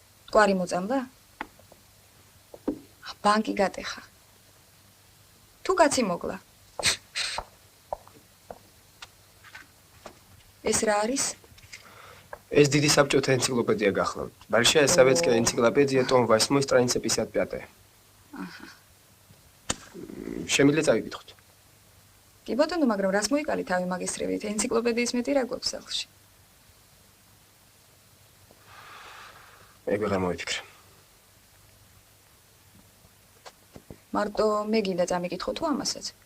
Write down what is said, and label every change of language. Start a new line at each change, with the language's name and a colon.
Georgian: კვარი მოწამდა? ბანკი გატეხა. თუ კაცი მოგლა. ეს რა არის? ეს დიდი საბჭოთა ენციკლოპედია გახლავთ.
Russian: Большая советская энциклопедия, том 8, страница 55.
Georgian: აჰა. შემიძლია წავიკითხოთ. კი ბატონო, მაგრამ რას მოიკალი თავი მაგისტრებით? ენციკლოპედიის მეტი რა გვაქვს სახლში? ეგ ვეღარ მოვიფიქრე. მარტო მე გინდა წამიკითხო თუ ამასაც?